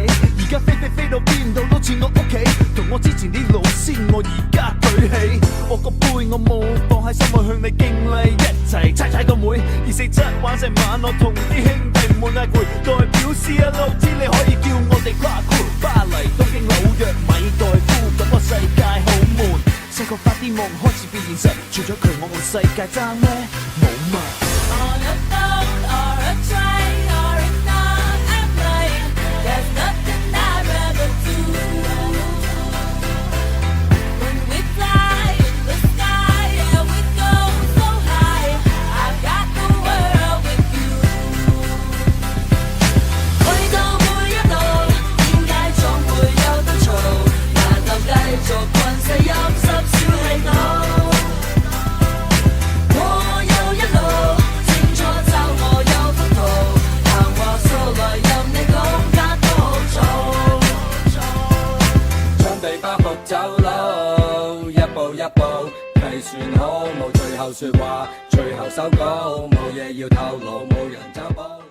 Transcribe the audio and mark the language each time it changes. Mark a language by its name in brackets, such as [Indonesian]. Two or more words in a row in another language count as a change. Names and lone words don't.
[Cantonese] 而家飛到邊度都似我屋企，同我之前啲老師，我而家舉起我個杯，我冇放喺心，我向你敬禮，一齊踩個妹。247玩成晚，我同啲兄弟唔悶嗌攰，代表CLO知你可以叫我哋跨區，巴黎、東京、紐約、米代夫，咁個世界好悶。細個發啲夢開始變現實，除咗佢我個世界爭咩？冇乜。 [English] On a boat or a train or in an airplane, there's nothing I'd rather do. When we fly in the sky, yeah, we go so high. I've got the world with you. [Cantonese] 去到每一度，點解總會有得嘈？難道繼續困死陰濕小氣腦？走路，一步一步計算好，冇最後說話，最後手稿，冇嘢要透露，冇人找補。